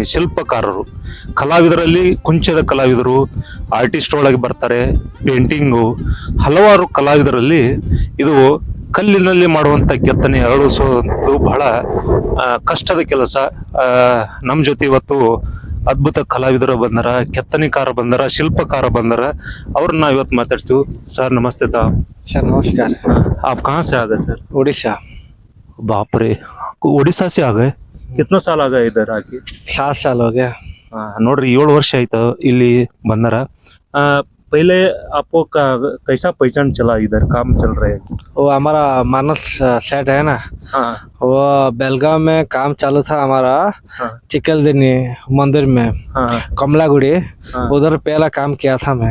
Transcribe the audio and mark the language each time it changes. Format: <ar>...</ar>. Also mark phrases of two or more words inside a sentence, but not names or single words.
<kn>ಶಿಲ್ಪಕಾರರು, ಕಲಾವಿದರಲ್ಲಿ ಕುಂಚದ ಕಲಾವಿದರು, ಆರ್ಟಿಸ್ಟ್ ಒಳಗೆ ಬರ್ತಾರೆ, ಪೇಂಟಿಂಗು, ಹಲವಾರು ಕಲಾವಿದರಲ್ಲಿ ಇದು ಕಲ್ಲಿನಲ್ಲಿ ಮಾಡುವಂಥ ಕೆತ್ತನೆ ಅರಳಿಸೋದು ಬಹಳ ಕಷ್ಟದ ಕೆಲಸ. ನಮ್ಮ ಜೊತೆ ಇವತ್ತು ಅದ್ಭುತ ಕಲಾವಿದರು ಬಂದಾರ, ಕೆತ್ತನೆಕಾರ ಬಂದಾರ, ಶಿಲ್ಪಕಾರ ಬಂದಾರ. ಅವ್ರನ್ನ ಇವತ್ತು ಮಾತಾಡ್ತೀವಿ. ಸರ್ ನಮಸ್ತೆ.</kn> <hi>सर नमस्कार। आप कहाँ से आ गए सर? उड़ीसा। बाप रे, उड़ीसा से आ गए? कितना साल आ गए इधर आके? 7 साल हो गया।</hi> <kn>ನೋಡ್ರಿ 7 ವರ್ಷ ಆಯ್ತು ಇಲ್ಲಿ ಬಂದಾರ.</kn> <hi>पहले आपको कैसा पहचान चला, इधर काम चल रहे हैं? वो हमारा मानस सेट है ना, वो बेलगांव में काम चालू था हमारा। चिकलदिनी मंदिर में कमलागुड़ी, उधर पहला काम किया था मैं।</hi>